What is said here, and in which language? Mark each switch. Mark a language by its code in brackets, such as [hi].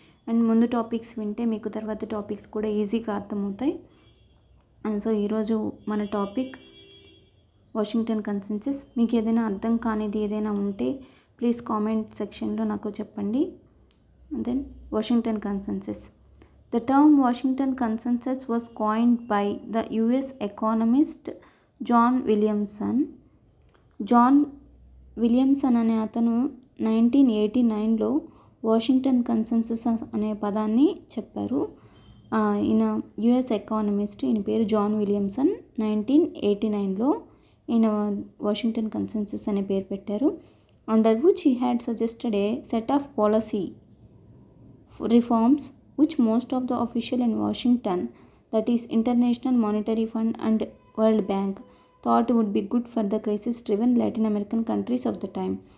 [te] And ముందు topics వింటే మీకు తర్వాత టాపిక్స్ కూడా ఈజీగా అర్థమవుతాయి. సో ఈరోజు మన టాపిక్ వాషింగ్టన్ కన్సెన్సస్. మీకు ఏదైనా అర్థం కానిది ఏదైనా ఉంటే ప్లీజ్ కామెంట్ సెక్షన్లో నాకు చెప్పండి. [en] Then Washington Consensus. The term Washington Consensus was coined by the US economist John Williamson. [te] John Williamson అనే అతను 1989లో వాషింగ్టన్ కన్సెన్సస్ అనే పదాన్ని చెప్పారు. ఈయన యుఎస్ ఎకానమిస్ట్, ఈయన పేరు జాన్ విలియమ్సన్. 1989లో ఈయన వాషింగ్టన్ కన్సెన్సస్ అనే పేరు పెట్టారు. [en] Under which he had suggested a set of policy reforms which most of the official in Washington, that is International Monetary Fund and World Bank, thought would be good for the crisis-driven Latin American countries of the time.